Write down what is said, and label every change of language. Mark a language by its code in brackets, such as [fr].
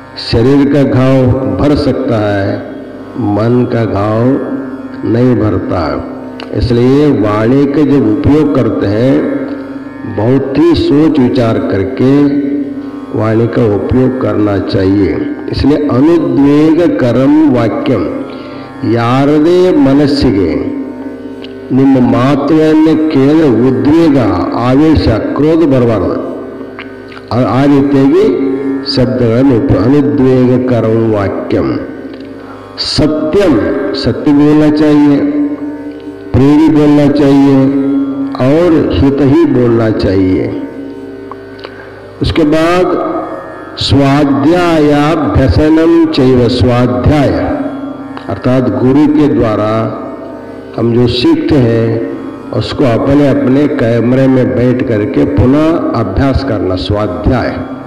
[hi] शरीर का घाव भर सकता है, मन का घाव नहीं भरता। इसलिए वाणी का जब उपयोग करते हैं बहुत ही सोच विचार करके वाणी का उपयोग करना चाहिए। [kn] इसलिए [sa] अनुद्वेग करम वाक्यम, [kn] ಯಾರದೇ ಮನಸ್ಸಿಗೆ ನಿಮ್ಮ ಮಾತುಗಳನ್ನು ಕೇಳಿ ಉದ್ವೇಗ, ಆವೇಶ, ಕ್ರೋಧ ಬರಬಾರದು। ಆ ರೀತಿಯಾಗಿ ಶಬ್ದಗಳನ್ನು [sa] अनुद्वेगकरम वाक्यम। [hi] सत्यम, सत्य बोलना चाहिए, प्रेरी बोलना चाहिए और हित ही बोलना चाहिए। उसके बाद स्वाध्यायाभ्यसनम चैव, स्वाध्याय अर्थात गुरु के द्वारा हम जो सीखते हैं उसको अपने अपने कैमरे में बैठ करके पुनः अभ्यास करना, स्वाध्याय।